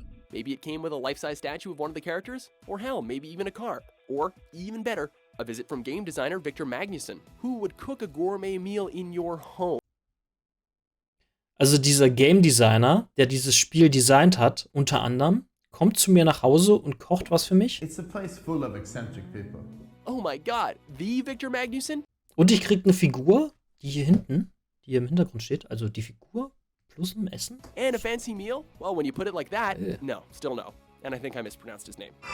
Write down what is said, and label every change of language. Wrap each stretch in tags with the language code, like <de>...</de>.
<en>Maybe it came with a life-size statue of one of the characters, or hell, maybe even a car, or even better, a visit from game designer Victor Magnuson, who would cook a gourmet meal in your home.</en> <de>Also dieser Game Designer, der dieses Spiel designt hat, unter anderem, kommt zu mir nach Hause und kocht was für mich.</de> <en>It's a place full of eccentric people. Oh my god, the Victor Magnuson?</en> <de>Und ich krieg eine Figur, die hier hinten, die hier im Hintergrund steht. Also die Figur plus ein Essen.</de> <en>And a fancy meal? Well, when you put it like that, no, still no. And I think I mispronounced his name.</en>